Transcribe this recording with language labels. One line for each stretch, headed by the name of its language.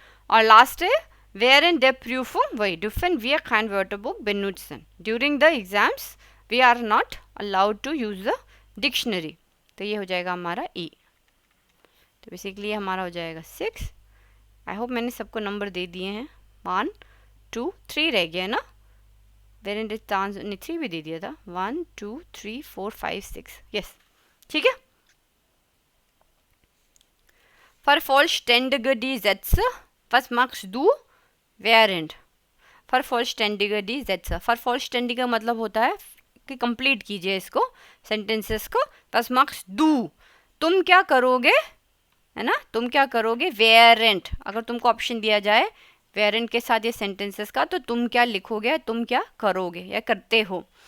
Hindi: और लास्ट है where in der Prüfung, वही
German: dürfen wir kein Wörterbuch benutzen,
English: during the exams we are not allowed to use the dictionary,
Hindi: तो ये हो जाएगा हमारा ई। तो बेसिकली ये हमारा हो जाएगा 6। आई होप मैंने सबको नंबर दे दिए हैं। 1 2 3 रह गया ना, वेयर इन टांस ने 3 भी दे दिया था। 1 2 3 4 5 6, यस ठीक है।
German: Vervollständige die Sätze, was machst du während? Vervollständige die Sätze,
Hindi: vervollständige मतलब होता है कि कंप्लीट कीजिए इसको, सेंटेंसेस को।
German: was machst du,
Hindi: तुम क्या करोगे, है ना, तुम क्या करोगे। während, अगर तुमको ऑप्शन दिया जाए während के साथ ये सेंटेंसेस का, तो तुम क्या लिखोगे, तुम क्या करोगे या करते हो।